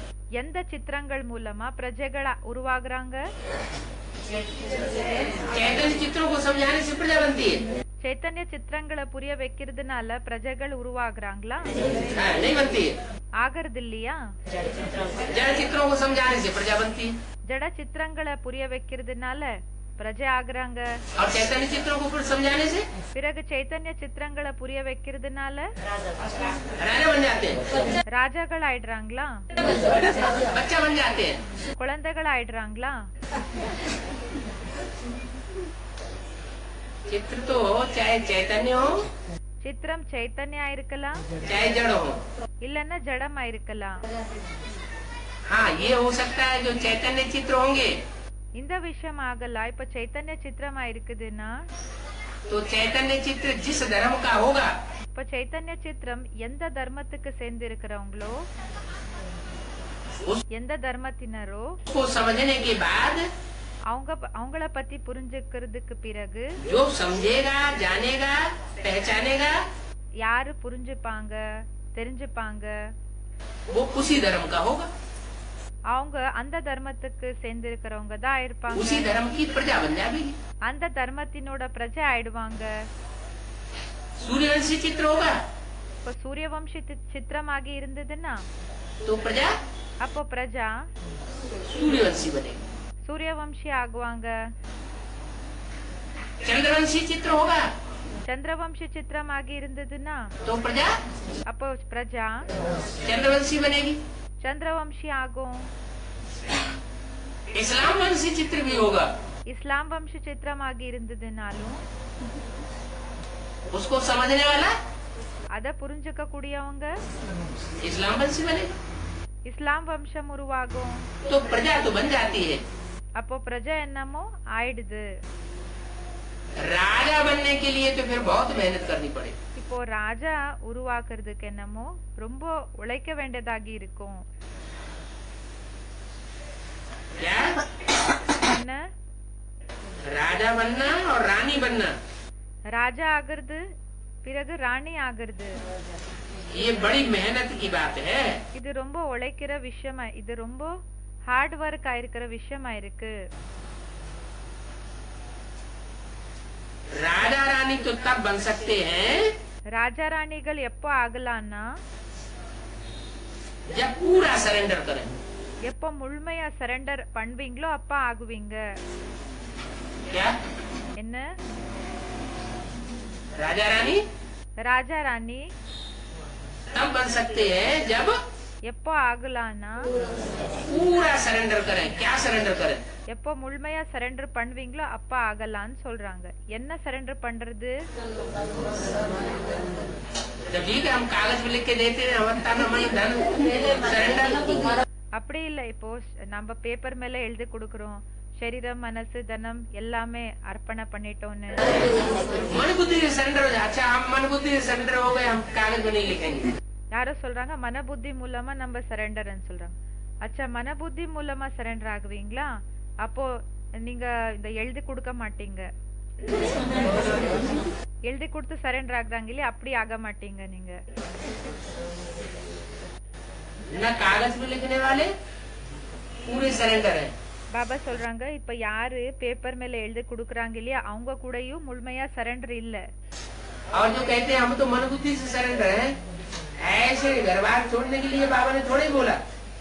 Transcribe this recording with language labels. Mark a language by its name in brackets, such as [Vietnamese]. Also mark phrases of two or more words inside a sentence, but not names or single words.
[Tamil] எந்த சித்திரங்கள் மூலமா பிரஜைகள உருவாகுறாங்க? [Hindi] चैतन्य चित्रों को समझाने से प्रजा बनती है. [Tamil] சைத்தன்ய சித்திரங்களை புரிய வைக்கிறதுனால பிரஜைகள் உருவாகுறாங்களா? [Hindi] नहीं बनती है. [Tamil] ஆகிறது இல்லையா? [Hindi] जड़ चित्रों को समझाने से प्रजा बनती है. [Tamil] ஜட சித்திரங்களை புரிய வைக்கிறதுனால பிரஜை ஆகுறாங்க. [Hindi] और चैतन्य चित्रों को समझाने से [Tamil] பிறகு சைத்தன்ய சித்திரங்களை புரிய வைக்கிறதுனால [Hindi] राजा बन जाते हैं. [Tamil] ராஜாக்கள் ஆயிடுறாங்களா? [Hindi] बच्चा बन जाते हैं. [Tamil] குழந்தைகள் ஆயிடுறாங்களா? [Hindi] चित्र तो चाहे चैतन्य हो [Tamil] சித்திரம் சைத்தன்யா இருக்கலாம் [Hindi] चाहे जड़ हो. [Tamil] இல்லன்னா ஜடமா இருக்கலாம். [Hindi] हाँ, ये हो सकता है जो चैतन्य चित्र होंगे [Tamil] இந்த விஷயம் ஆகலாம். இப்ப சைத்தன்ய சித்திரமா இருக்குதுன்னா [Hindi] तो चैतन्य चित्र जिस धर्म का होगा [Tamil] இப்ப சைத்தன்ய சித்திரம் எந்த தர்மத்துக்கு சேர்ந்து இருக்கிறவங்களோ எந்த தர்மத்தினரோ [Hindi] उसको समझने के बाद [Tamil] அவங்கள பத்தி புரிஞ்சுக்கிறதுக்கு பிறகு [Hindi] जो समझेगा, जानेगा, पहचानेगा [Tamil] யாரு புரிஞ்சுப்பாங்க தெரிஞ்சுப்பாங்க [Hindi] वो उसी धर्म का होगा. [Tamil] அவங்க அந்த தர்மத்துக்கு சேர்ந்து இருக்கிறவங்க தான் இருப்பாங்க. [Hindi] उसी धर्म की प्रजा बन जाएगी. [Tamil] அந்த தர்மத்தினோட பிரஜை ஆயிடுவாங்க. [Hindi] सूर्यवंशी चित्र होगा [Tamil] இப்ப சூரியவம்சி சித்திரமாகி இருந்ததுன்னா [Hindi] तो प्रजा [Tamil] அப்போ பிரஜா [Hindi] सूर्यवंशी बनेगी. [Tamil] சூரியவம்சி ஆகுவாங்க. [Hindi] चंद्रवंशी चित्र होगा [Tamil] சந்திரவம்சி சித்திரமாகி இருந்ததுன்னா [Hindi] तो प्रजा [Tamil] அப்போ பிரஜா [Hindi] चंद्रवंशी बनेगी. [Tamil] சந்திரவம்சி ஆகும். [Hindi] इस्लाम वंशी चित्र भी होगा. [Tamil] இஸ்லாம் வம்சி சித்திரமாகி இருந்ததுனாலும் [Hindi] उसको समझने वाला [Tamil] அத புரிஞ்சுக்க கூடியவங்க [Hindi] इस्लाम वंशी बनेगा. [Tamil] இஸ்லாம் வம்சம் உருவாகும். [Hindi] तो प्रजा तो बन जाती है. [Tamil] அப்போ பிரஜை என்னமோ ஆயிடுது. [Hindi] राजा बनने के लिए तो फिर बहुत मेहनत करनी पड़ेगी. [Tamil] இப்போ ராஜா உருவாக்குறதுக்கு என்னமோ ரொம்ப உழைக்க வேண்டியதாகி இருக்கும். [Hindi] क्या? [Tamil] என்ன [Hindi] राजा बनना और रानी बनना [Tamil] ராஜா ஆகுறது பிறகு ராணி ஆகுறது [Hindi] ये बड़ी मेहनत की बात है. [Tamil] இது ரொம்ப உழைக்கிற விஷயமா இது ரொம்ப [English] hard work [Tamil] ஆயிருக்கிற விஷயமா இருக்கு. [Hindi] राजा रानी तो तब बन सकते हैं [Tamil] ராஜா ராணிகள் எப்போ ஆகலாம்னா [Hindi] जब पूरा सरेंडर करें. [Tamil] எப்போ முழுமையா சரண்டர் பண்ணுவீங்களோ அப்ப ஆகுவீங்க. [Hindi] क्या? [Tamil] என்ன [Hindi] राजा रानी [Tamil] ராஜா ராணி [Hindi] तब बन सकते हैं जब [Tamil] எப்போ ஆகலாம்னா [Hindi] पूरा सरेंडर करें. क्या सरेंडर करें? [Tamil] எப்போ முழுமையா சரண்டர் பண்ணுவீங்களோ அப்ப ஆகலாம்னு சொல்றாங்க. என்ன சரண்டர் பண்றது? [Hindi] जब ठीक है हम कागज पे लिख के देते हैं अवंता न मन धन सरेंडर. [Tamil] அப்படி இல்ல. இப்போ நம்ம பேப்பர் மேல எழுதி கொடுக்கறோம் [Sanskrit] शरीरम मनसु धनम [Tamil] எல்லாமே अर्पण பண்ணிட்டோம்னு. [Hindi] मन बुद्धि से सरेंडर हो जाए. अच्छा हम मन बुद्धि से सरेंडर हो गए, हम कागज पे नहीं लिखेंगे. [Tamil] யாரோ சொல்றாங்க [Hindi] मन बुद्धि [Tamil] மூலமா நம்ம சரண்டர்னு சொல்றாங்க. அச்சா [Hindi] मन बुद्धि [Tamil] மூலமா சரண்டர் ஆகுவீங்களா? அப்போ நீங்க இந்த எழுதி கொடுக்க மாட்டீங்க. எழுதி கொடுத்து சரண்டர் ஆகுறாங்க இல்லையா அப்படி ஆக மாட்டீங்க நீங்க. [Hindi] न कागज पे लिखने वाले पूरे सरेंडर है. [Tamil] பாபா சொல்றாங்க இப்ப யாரு பேப்பர் மேல எழுதி கொடுக்கறாங்க இல்லையா அவங்க கூடயும் முழுமையா சரண்டர் இல்ல. [Hindi] और जो कहते हैं हम तो मन बुद्धि से सरेंडर हैं, ऐसे घर बार छोड़ने के लिए बाबा ने थोड़े बोला.